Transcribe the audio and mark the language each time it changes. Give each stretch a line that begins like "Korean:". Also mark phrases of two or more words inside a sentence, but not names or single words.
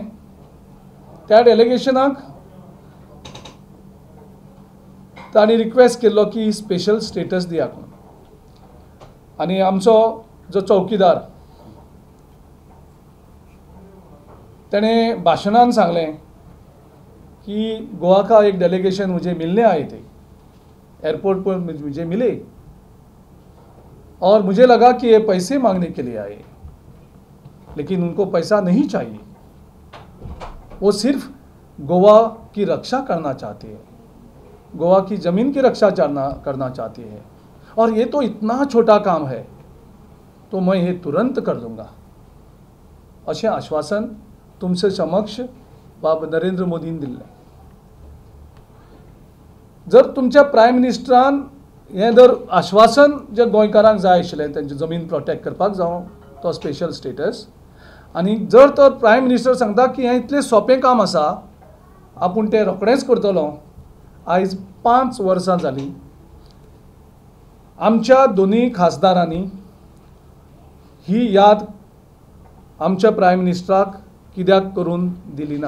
Konkani: त्या डेलिगेशनाक तांणी रिक्वेस्ट केल्लो की
English: special status
Konkani: दियात म्हणून, आनी आमचो जो चौकीदार तेणें भाशणान सांगलें कि
Hindi: गोवा का एक डेलीगेशन मुझे मिलने आए थे, एयरपोर्ट पर मुझे मिले और मुझे लगा कि ये पैसे मांगने के लिए आए, लेकिन उनको पैसा नहीं चाहिए, वो सिर्फ गोवा की रक्षा करना चाहते हैं, गोवा की ज़मीन की रक्षा करना चाहते हैं, और ये तो इतना छोटा काम है तो मैं ये तुरंत कर लूँगा
Konkani: अशें आश्वासन तुमचे समक्ष बाब नरेंद्र मोदीन दिल्लें। जर तुमच्या
English: prime ministeran
Konkani: हें जर आश्वासन जे गोंयकारांक जाय आशिल्लें तेंची जमीन प्रोटेक्ट करपाक जावं तो
English: special status,
Konkani: आनी जर तर
English: prime minister
Konkani: सांगता की हें इतलें सोंपें काम आसा आपूण तें रोखडेंच करतलो, आयज 5 वर्सां जालीं आमच्या दोन्ही खासदारांनी ही याद आमच्या
English: prime ministerak
Konkani: कित्याक करून दिली ना।